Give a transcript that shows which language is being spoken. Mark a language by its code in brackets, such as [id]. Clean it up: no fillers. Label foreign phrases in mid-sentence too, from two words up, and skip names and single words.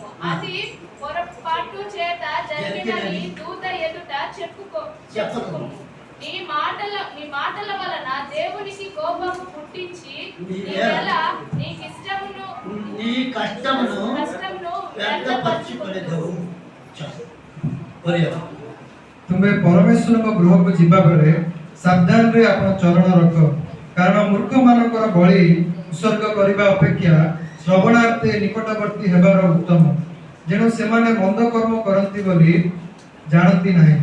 [te] అది పొరపాటు చేత జరిగినని దూత ఎదుట చెప్పుకో. నీ మాటల వలన దేవునికి కోపము పుట్టించి నీ కష్టమును వ్యర్థపరచుకొనెదవు. [or] ତୁମେ ପରମେଶ୍ୱରଙ୍କ ଗୃହକୁ ଯିବା ବେଳେ ସାବଧାନରେ ଆପଣ ଚରଣ ରଖ, କାରଣ ମୂର୍ଖମାନଙ୍କର ବଳି ଉତ୍ସର୍ଗ କରିବା ଅପେକ୍ଷା ଶ୍ରବଣାର୍ଥେ ନିକଟବର୍ତ୍ତୀ ହେବାର ଉତ୍ତମ, ଯେଣୁ ସେମାନେ ମନ୍ଦ କର୍ମ କରନ୍ତି ବୋଲି ଜାଣନ୍ତି ନାହିଁ।